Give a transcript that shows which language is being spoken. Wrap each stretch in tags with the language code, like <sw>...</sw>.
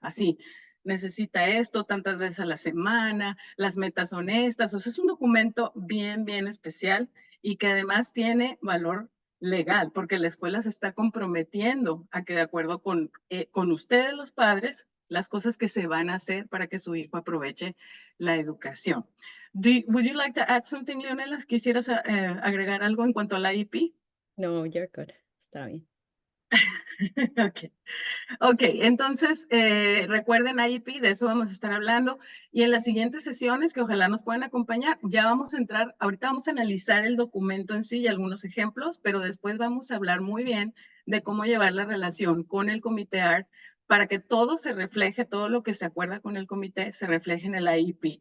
<es>Así, necesita esto tantas veces a la semana, las metas son estas. O sea, es un documento bien, bien especial y que además tiene valor legal, porque la escuela se está comprometiendo a que de acuerdo con ustedes los padres, las cosas que se van a hacer para que su hijo aproveche la educación.</es> <en>Would you like to add something, Leonela?</en> <es>¿Quisieras agregar algo en cuanto al IEP?</es> <en>No, you're good.</en> <es>Está bien. Ok. Ok, entonces recuerden IEP, de eso vamos a estar hablando. Y en las siguientes sesiones, que ojalá nos puedan acompañar, ya vamos a entrar, ahorita vamos a analizar el documento en sí y algunos ejemplos, pero después vamos a hablar muy bien de cómo llevar la relación con el comité ART para que todo se refleje, todo lo que se acuerda con el comité se refleje en el IEP.</es>